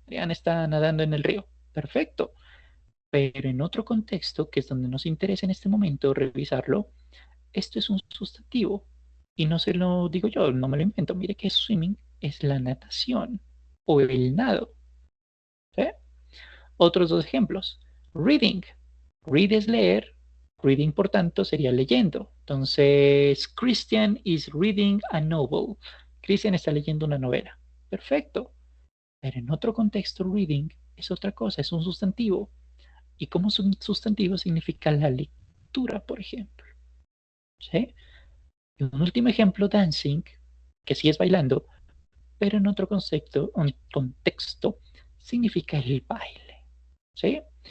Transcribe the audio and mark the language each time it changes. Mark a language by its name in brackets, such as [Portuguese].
[Spanish] Mariana está nadando en el río. Perfecto. Pero en otro contexto, que es donde nos interesa en este momento revisarlo, esto es un sustantivo. Y no se lo digo yo, no me lo invento. Mire que swimming es la natación o el nado. ¿Sí? Otros dos ejemplos. Reading. Read es leer. Reading, por tanto, sería leyendo. [English] Entonces, Christian is reading a novel. [Spanish] Christian está leyendo una novela. Perfecto. Pero en otro contexto, reading es otra cosa, es un sustantivo. Y como sustantivo significa la lectura, por ejemplo. ¿Sí? Y un último ejemplo, dancing, que sí es bailando, pero en otro contexto significa el baile. ¿Sí?